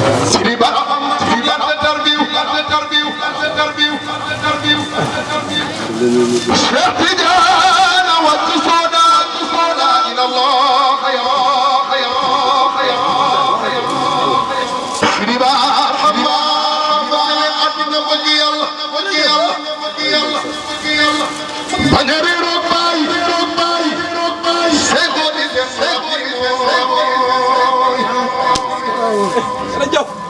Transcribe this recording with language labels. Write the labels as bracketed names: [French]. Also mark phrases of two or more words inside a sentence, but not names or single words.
[Wolof] Sidi Ba, Sidi Ba, tarbiyu, tarbiyu, tarbiyu. Cheikh Tidiane wa Tusoda, Tusoda [Arabic] إلى الله يا الله يا الله يا الله. [Wolof] Sëriñ Ba, Ba, Ba, àddina bëgg Yàlla, bëgg Yàlla, bëgg Yàlla, bëgg Yàlla. Bañ a réeroo baay, réeroo baay, réeroo baay. Seydou di dem, Seydou di dem, Seydou di dem. Jërëjëf.